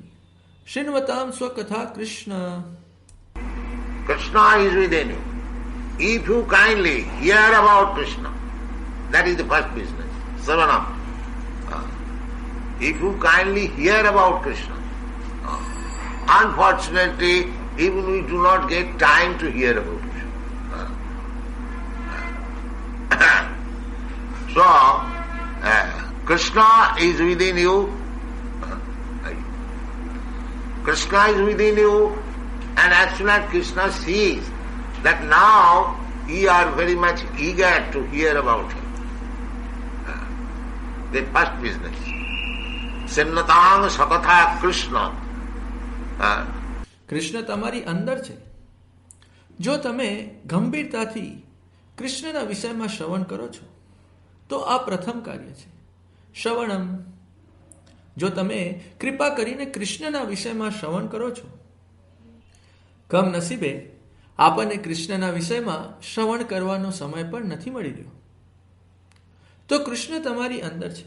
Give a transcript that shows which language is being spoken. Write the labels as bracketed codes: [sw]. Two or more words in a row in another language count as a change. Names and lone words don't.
[sa] शृण्वतां स्वकथाः कृष्णः. [en] Krishna is within you. If you kindly hear about Krishna, That is the first business. [sa] Savanam. [en] If you kindly hear about Krishna, unfortunately, even we do not get time to hear about Krishna. So, Krishna is within you. Krishna is within you, and as soon as Krishna sees that now you are very much eager to hear about him, the first business. [sa] Sinnatang sakatha Krishna. [gu] કૃષ્ણ તમારી અંદર છે. જો તમે ગંભીરતાથી કૃષ્ણના વિષયમાં શ્રવણ કરો છો તો આ પ્રથમ કાર્ય છે, શ્રવણમ. જો તમે કૃપા કરીને કૃષ્ણના વિષયમાં શ્રવણ કરો છો, કમનસીબે આપણને કૃષ્ણના વિષયમાં શ્રવણ કરવાનો સમય પણ નથી મળી રહ્યો, તો કૃષ્ણ તમારી અંદર છે.